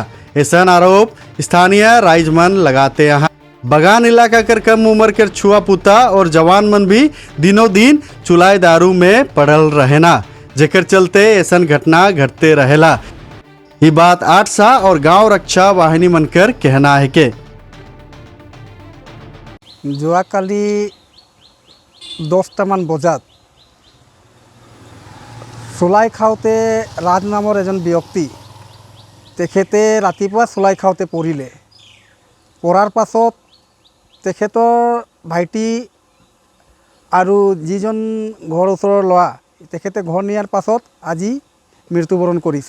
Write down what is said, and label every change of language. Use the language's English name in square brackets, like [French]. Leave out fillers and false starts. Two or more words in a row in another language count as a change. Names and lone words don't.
[Hindi] ऐसा आरोप स्थानीय राइजमन लगाते हैं। [Sadri] बगान इलाका कर कम उम्र कर छुआ पुता और जवान मन भी दिनों दिन चुलाई दारू में पड़ल रहेना, जेकर चलते ऐसा घटना घटते रहेला। [Hindi] ये बात 8 और गांव रक्षा वाहिनी मनकर कहना है के [Assamese] যোৱাকালি 10টামান বজাত চুলাই খাওঁতে ৰাজ নামৰ এজন ব্যক্তি তেখেতে ৰাতিপুৱা চুলাই খাওঁতে পৰিলে। পৰাৰ পাছত তেখেতৰ ভাইটি আৰু যিজন ঘৰ ওচৰৰ ল'ৰা তেখেতে ঘৰ নিয়াৰ পাছত আজি মৃত্যুবৰণ কৰিছে।